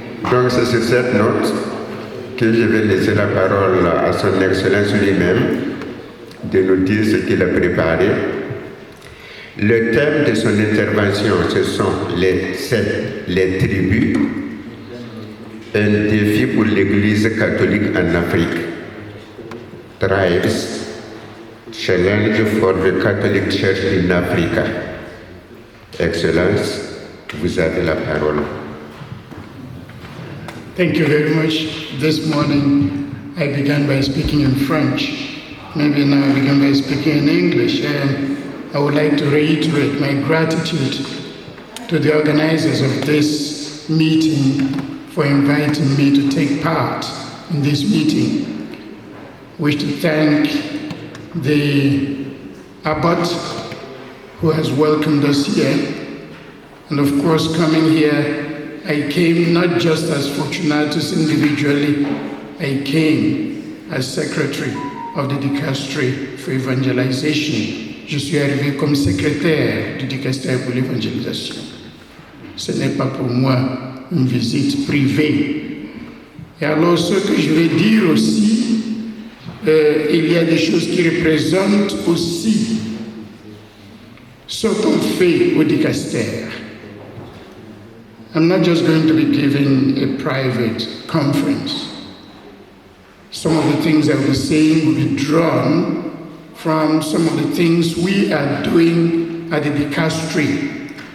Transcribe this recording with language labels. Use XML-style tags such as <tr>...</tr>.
<fr>Donc, c'est sur cette note que je vais laisser la parole à son Excellence lui-même de nous dire ce qu'il a préparé. Le thème de son intervention, ce sont les tribus, un défi pour l'Église catholique en Afrique.</fr> <en>Tribes, challenge for the Catholic Church in Africa.</en> <fr>Excellence, vous avez la parole.</fr> <en>Thank you very much. This morning I began by speaking in French. Maybe now I begin by speaking in English. And I would like to reiterate my gratitude to the organizers of this meeting for inviting me to take part in this meeting. I wish to thank the abbot who has welcomed us here. And of course, coming here, I came not just as Fortunatus individually, I came as secretary of the dicastery for evangelization.</en> <fr>Je suis arrivé comme secrétaire du dicaster pour l'évangélisation. Ce n'est pas pour moi une visite privée. Et alors, ce que je vais dire aussi, il y a des choses qui représentent aussi ce qu'on fait au dicaster.</fr> <en>I'm not just going to be giving a private conference. Some of the things I will be saying will be drawn from some of the things we are doing at the dicastery.</en>